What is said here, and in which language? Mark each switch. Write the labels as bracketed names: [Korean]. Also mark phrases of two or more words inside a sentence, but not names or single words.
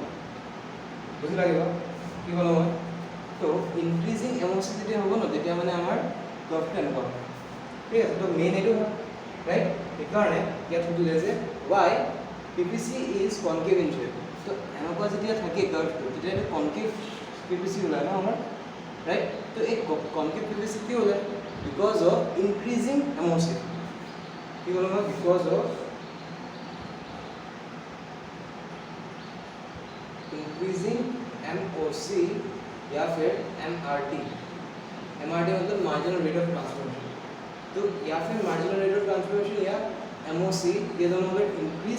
[Assamese] বুজি লাগিব কি ক'লোঁ মই তো [English] increasing MOC [Assamese] যেতিয়া হ'ব ন তেতিয়া মানে আমাৰ কাৰ্ভটো এনেকুৱা হ'ব ঠিক আছে তো মেইন এইটো হয় ৰাইট সেইকাৰণে ইয়াত সুধিলে যে [English] why PPC is concave in shape [Assamese] তো এনেকুৱা যেতিয়া থাকে কাৰ্ভটো তেতিয়া এইটো [English] concave PPC [Assamese] ওলায় ন আমাৰ ৰাইট তো এই [English] concave PPC [Assamese] কি ওলায় [English] because of increasing MOC [Assamese] কি ক'লোঁ মই [English] because of increasing MOC [Hindi] या फिर MRT मतलब [English] marginal rate of transformation [Hindi] तो या फिर [English] marginal rate of transformation [Hindi] या MOC ये दोनों अगर इंक्रीज